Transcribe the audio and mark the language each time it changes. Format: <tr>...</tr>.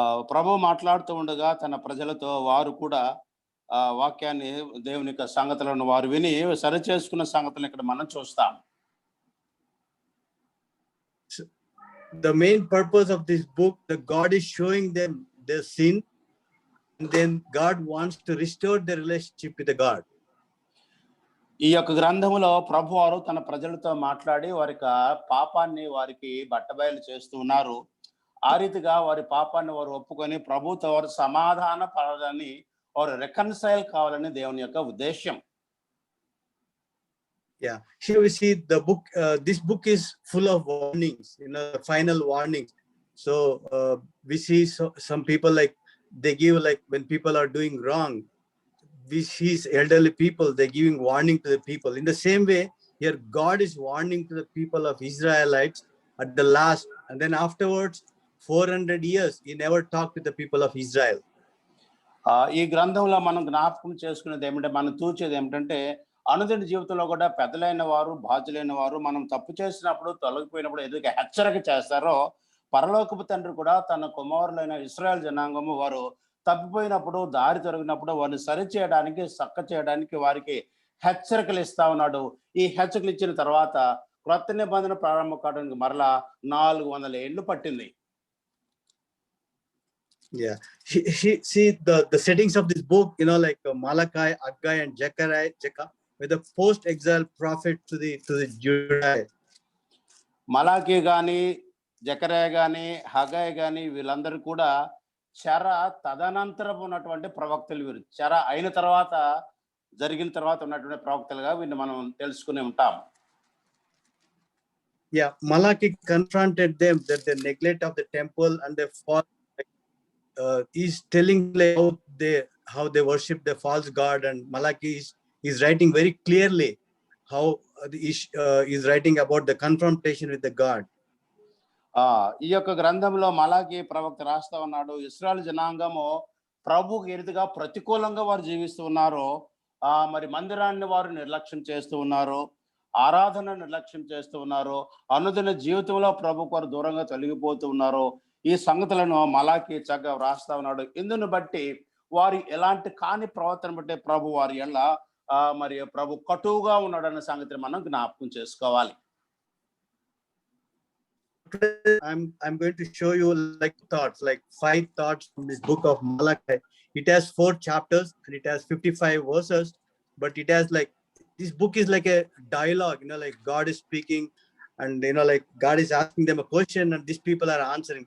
<te>ప్రభు మాట్లాడుతూ ఉండగా తన ప్రజలతో వారు కూడా వాక్యాన్ని దేవుని యొక్క సంగతులను వారు విని సరి చేసుకున్న సంగతులను ఇక్కడ మనం చూస్తాం.</te> <en>The main purpose of this book, that God is showing them their sin, and then God wants to restore their relationship with the God.</en> <te>ఈ యొక్క గ్రంథములో ప్రభు వారు తన ప్రజలతో మాట్లాడి వారి పాపాన్ని వారికి బట్టబయలు చేస్తూ ఉన్నారు. ఆ రీతిగా వారి పాపాన్ని వారు ఒప్పుకొని ప్రభుతో వారు సమాధాన పడాలని, వారు రెకన్సైల్ కావాలని దేవుని యొక్క ఉద్దేశం.</te> <en>Yeah, here we see the book. This book is full of warnings, final warnings. So we see some people, like they give, like when people are doing wrong, we see elderly people, they're giving warning to the people. In the same way, here God is warning to the people of Israelites at the last, and then afterwards 400 years he never talked to the people of Israel.</en> <te>ఈ గ్రంథంలో మనం జ్ఞాపకం చేసుకునేది ఏమిటంటే, మనం చూచేది ఏమిటంటే, అనుదిన జీవితంలో కూడా పెద్దలైన వారు, బాధ్యులైన వారు మనం తప్పు చేసినప్పుడు, తొలగిపోయినప్పుడు ఎదురుగా హెచ్చరిక చేస్తారో, పరలోకపు తండ్రి కూడా తన కుమారులైన ఇశ్రాయేల్ జనాంగము వారు తప్పిపోయినప్పుడు, దారి తొలగినప్పుడు వారిని సరిచేయడానికి, చక్క చేయడానికి వారికి హెచ్చరికలు ఇస్తా ఉన్నాడు. ఈ హెచ్చరికలు ఇచ్చిన తర్వాత క్రొత్త నిబంధన ప్రారంభం కావడానికి మరలా 400 ఏళ్ళు పట్టింది.</te> <en>Yeah, see the settings of this book, like Malachi, Haggai, and Zechariah, with the post-exile prophet to the Judah.</en> <te>Malachi గాని, జకరియా గాని, హగ్గయి గాని వీళ్ళందరూ కూడా చెర తదనంతరం ఉన్నటువంటి ప్రవక్తలు. వీరు చెర అయిన తర్వాత, జరిగిన తర్వాత ఉన్నటువంటి ప్రవక్తలుగా వీరిని మనం తెలుసుకుని ఉంటాం.</te> <en>Yeah, Malachi confronted them that the neglect of the temple and the fall. He's telling like how they worship the false god, and Malachi is writing very clearly how he's writing about the confrontation with the God.</en> <te>ఈ యొక్క గ్రంథంలో మలాకీ ప్రవక్త రాస్తా ఉన్నాడు, ఇశ్రాయేలు జనాంగము ప్రభువుకి ఎదురుగా ప్రతికూలంగా వారు జీవిస్తూ ఉన్నారు. మరి మందిరాన్ని వారు నిర్లక్ష్యం చేస్తూ ఉన్నారు, ఆరాధన నిర్లక్ష్యం చేస్తూ ఉన్నారు, అనుదిన జీవితంలో ప్రభువుకు వారు దూరంగా తొలగిపోతూ ఉన్నారు. ఈ సంగతులను మలాకీ చక్కగా వ్రాస్తా ఉన్నాడు. ఇందును బట్టి వారు ఎలాంటి కాని ప్రవర్తన బట్టి ప్రభు వారి ఎల్ల మరి ప్రభు కటువుగా ఉన్నాడన్న సంగతిని మనం జ్ఞాపకం చేసుకోవాలి.</te> <en>I'm going to show you like 5 thoughts from this book of Malachi. It has 4 chapters and it has 55 verses, but it has this book is like a dialogue, like God is speaking, and like God is asking them a question and these people are answering.</en>